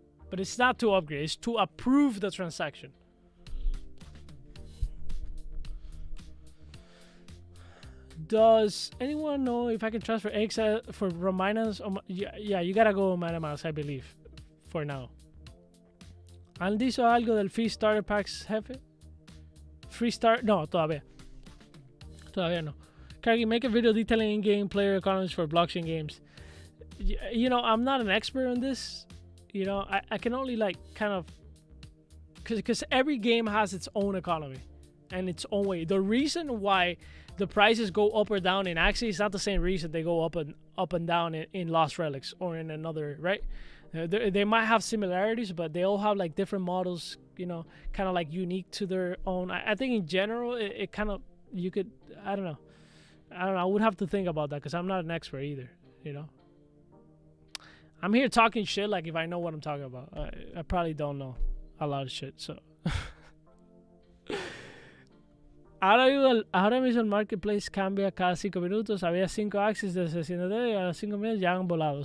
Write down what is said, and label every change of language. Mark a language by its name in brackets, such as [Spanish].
[English] But it's not to upgrade, it's to approve the transaction. Does anyone know if I can transfer X for Reminders? Yeah, you gotta go MetaMask, I believe, for now. [Spanish] ¿Han dicho algo del Free Starter Packs, jefe? Free Start? No, todavía no. [English] Kagi, make a video detailing in-game player economics for blockchain games. You know, I'm not an expert on this. You know, I can only like kind of, because every game has its own economy and its own way. The reason why the prices go up or down in Axie is not the same reason they go up and down in Lost Relics or in another, right? They might have similarities, but they all have like different models, you know, kind of like unique to their own. I think in general, it kind of, you could, I don't know. I would have to think about that because I'm not an expert either, you know. I'm here talking shit like if I know what I'm talking about. I probably don't know a lot of shit, so. [Spanish] Ahora mismo el marketplace cambia cada 5 minutos. Había 5 Axies de 600 y a los 5 minutos ya han volado.